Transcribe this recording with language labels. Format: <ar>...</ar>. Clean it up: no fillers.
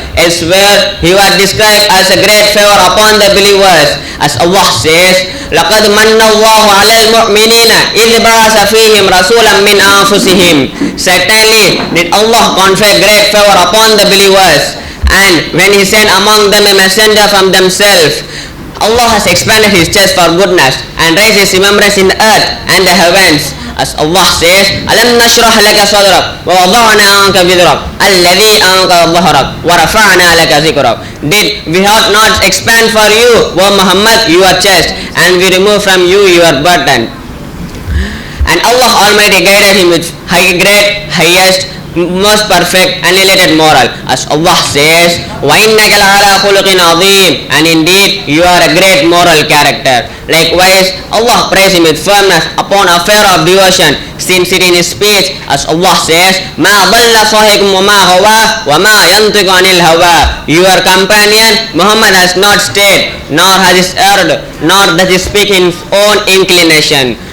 <en>Elsewhere he was described as a great favor upon the believers, as Allah says,</en> <ar>لَقَدْ مَنَّ اللَّهُ عَلَى الْمُؤْمِنِينَ إِذْ بَعَثَ فِيهِمْ رَسُولًا مِنْ أَنفُسِهِمْ.</ar> <en>Certainly did Allah confer great favor upon the believers, and when he sent among them a messenger from themselves. Allah has expanded his chest for goodness and raised his remembrance in the earth and the heavens. As Allah says,</en> <ar>أَلَمْ نَشْرَحْ لَكَ صَدْرَكَ وَوَضَعْنَا عَنْكَ وِزْرَكَ الَّذِي أَنْقَضَ ظَهْرَكَ وَرَفَعْنَا لَكَ ذِكْرَكَ.</ar> <en>Did we have not expand for you, O Muhammad, your chest, and we remove from you your burden? And Allah Almighty guided him with highest, most perfect and related moral. As Allah says,</en> <ar>وَإِنَّكَ لَعَلَى خُلُقٍ عَظِيمٍ.</ar> <en>And indeed you are a great moral character. Likewise Allah praised him with firmness upon affair of devotion, sincerity in his speech, as Allah says,</en> <ar>مَا ضَلَّ صَاحِبُكُمْ وَمَا غَوَى وَمَا يَنطِقُ عَنِ الْهَوَى.</ar> <en>Your companion Muhammad has not strayed, nor has he erred, nor does he speak in his own inclination.</en>